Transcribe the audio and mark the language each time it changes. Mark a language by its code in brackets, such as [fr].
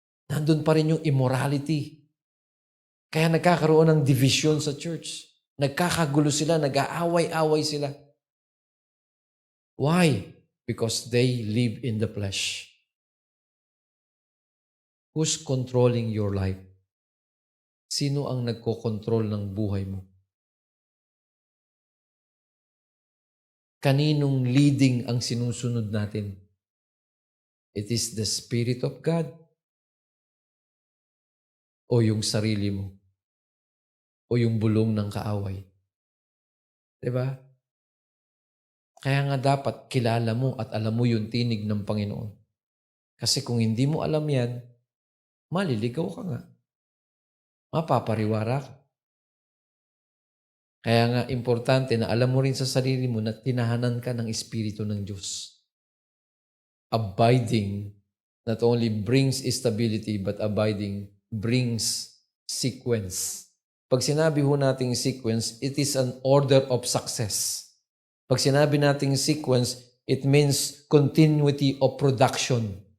[tl] Nandun pa rin yung immorality. Kaya nagkakaroon ng division sa church. Nagkakagulo sila, nag-aaway-away sila. [en] Why? Because they live in the flesh. Who's controlling your life? [tl] Sino ang nagkokontrol ng buhay mo? Kaninong leading ang sinusunod natin? [en] It is the Spirit of God [tl] o yung sarili mo o yung bulong ng kaaway. Diba? Kaya nga dapat kilala mo at alam mo yung tinig ng Panginoon. Kasi kung hindi mo alam yan, maliligaw ka nga. Mapapariwara ka. Kaya nga importante na alam mo rin sa sarili mo na tinahanan ka ng Espiritu ng Diyos. [en] Abiding not only brings stability but abiding brings sequence. [tl] Pag sinabi ho nating [en] sequence, it is an order of success. [tl] Pag sinabi nating [en] sequence, it means continuity of production.